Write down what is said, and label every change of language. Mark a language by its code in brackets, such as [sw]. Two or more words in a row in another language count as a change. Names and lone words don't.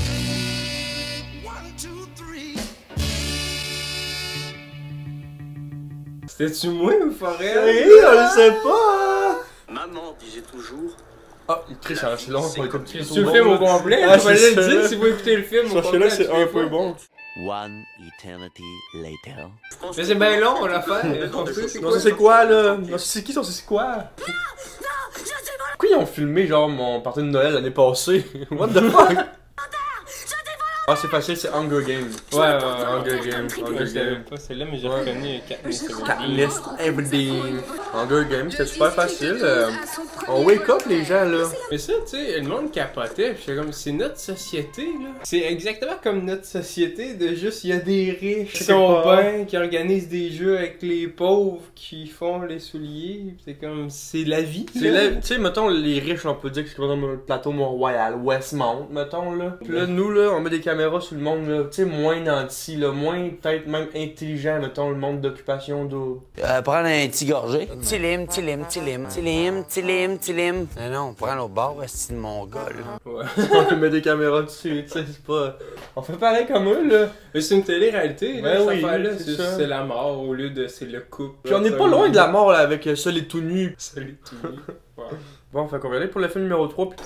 [fr] C'était-tu moi ou Forrest? Hey, on le sait pas! Maman disait toujours. Ah, il triche, c'est long, on va écouter Tu le film au complet? Ah, Tu vas c'est le ça, dire là. si vous écoutez le film au Parce que complet. là, c'est un peu bon. [en] One eternity later. [fr] Mais c'est bien long, l'affaire. On sait c'est Non, quoi. ça c'est quoi, là? Non, c'est qui, ça, c'est quoi? Pourquoi ils ont filmé, genre, mon party de Noël l'année passée? [en] What the fuck? [fr] Ah, c'est facile, c'est Hunger Games. Ouais, Hunger Games, Je Hunger savais Games. pas celle-là, mais j'ai reconnu Katniss Katniss Everdeen. Hunger Games, c'était super facile. On wake up, les gens, là. Mais ça, tu sais, le monde capotait. J'étais comme, c'est notre société, là. C'est exactement comme notre société de juste, il y a des riches qui sont bien, qui organisent des jeux avec les pauvres, qui font les souliers. C'est comme, c'est la vie. Tu sais, mettons, les riches, on peut dire que c'est comme le plateau Mont-Royal, Westmount, mettons, là. Puis là, nous, là, on met des caméras sur le monde, là, tu sais, moins nanti, là, moins peut-être même intelligent, mettons, le monde d'occupation double. Prendre un petit gorgé. Tilim, tilim, tilim, tilim, tilim, tilim. Non, prends l'autre bord, c'est de mon gars, là. Ouais. On met des caméras dessus, tu sais, c'est pas... On fait pareil comme eux, là. Mais c'est une télé-réalité, là, Ben cette oui, affaire-là. c'est ça. C'est la mort au lieu de c'est le couple. Puis on est pas loin de la mort, là, avec Seul et tout nu. Salut tout le monde. Ouais. Bon, fait qu'on va aller pour le film numéro 3, puis...